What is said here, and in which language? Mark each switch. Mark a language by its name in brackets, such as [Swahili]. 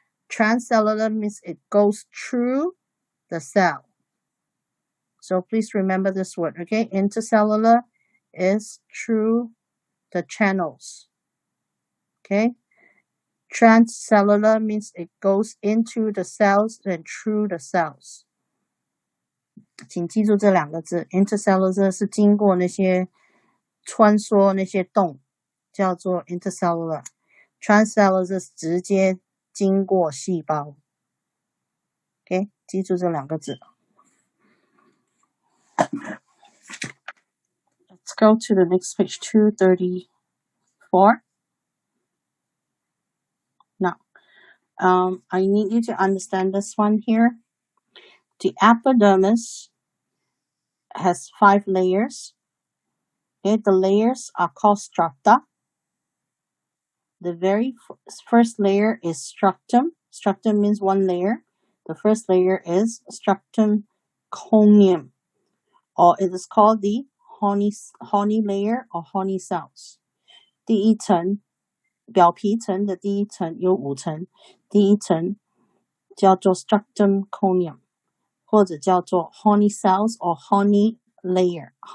[English] Transcellular means it goes through the cell. So please remember this word, okay? Intercellular is through the channels, okay? Transcellular means it goes into the cells and through the cells. [Chinese] 请记住这2个字 ，intercellular 是经过那些穿梭那些洞，叫做 intercellular。 transcellular 是直接经过细胞。 OK， 记住这2个字。 [English] Let's go to the next page, 234. Now, I need you to understand this one here. The epidermis has 5 layers. Okay, the layers are called strata. The very first layer is stratum. Stratum means 1 layer. The first layer is stratum corneum, or it is called the horny layer or horny cells. [Chinese] 第一层，表皮层的第一层有5层，第一层叫做 stratum corneum， 或者叫做 [English] horny cells or horny layer.